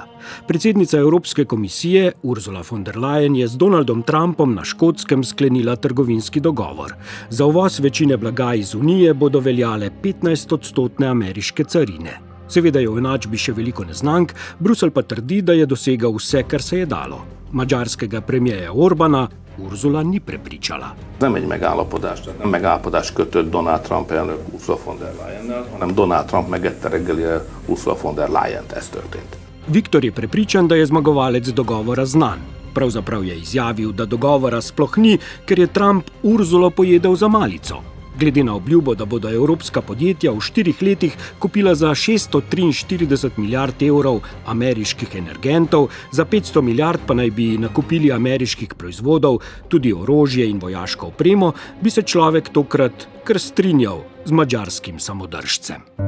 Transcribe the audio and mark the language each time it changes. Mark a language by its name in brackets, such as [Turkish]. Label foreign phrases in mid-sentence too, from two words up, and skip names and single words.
[Slovenian] Predsednica Evropske komisije Ursula von der Leyen je z Donaldom Trumpom na Škotskem sklenila trgovinski dogovor. Za uvoz večine blaga iz Unije bodo veljale 15% ameriške carine. Seveda je v enačbi še veliko neznank, Bruselj pa trdi, da je dosegal vse, kar se je dalo. Madžarskega premierja Orbana Ursula ni prepričala. [Hungarian] Nem egy megállapodás kötött Donald Trump elnök Ursula von der Leyennel, hanem Donald Trump megette reggeli Ursula von der Leyent. Ez történt. [Slovenian] Viktor je prepričan, da je zmagovalec dogovora znan. Pravzaprav je izjavil, da dogovora sploh ni, ker je Trump Ursulo pojedel za malico. Glede na obljubo, da bodo evropska podjetja v 4 letih kupila za 643 milijard evrov ameriških energentov, za 500 milijard pa naj bi nakupili ameriških proizvodov, tudi orožje in vojaško opremo, bi se človek tokrat kar strinjal z madžarskim samodržcem.